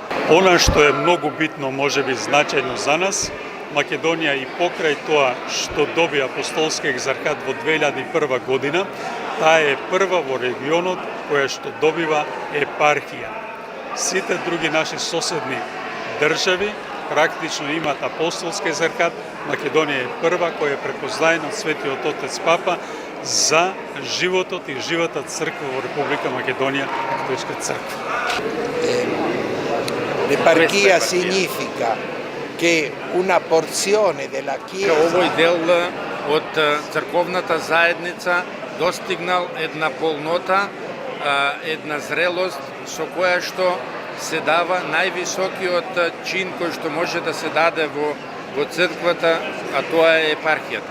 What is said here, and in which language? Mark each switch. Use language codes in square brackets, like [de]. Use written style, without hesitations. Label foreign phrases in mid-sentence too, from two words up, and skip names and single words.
[mk] Она што е многу битно, можеби значајно за нас, Македонија и покрај тоа што доби апостолски екзархат во 2001 година, таа е прва во регионот која што добива епархија. Сите други наши соседни држави практично имаат апостолски екзархат, Македонија е прва која е препознаена од Светиот Отец Папа за животот и живата црква во Република Македонија, католичка црква. [it] L'eparchia significa che una porzione della Chiesa... [mk] Овој дел од црковната заедница достигнал една полнота, една зрелост со која што се дава највисокиот чин кој што може да се даде во црквата, а тоа е епархијата.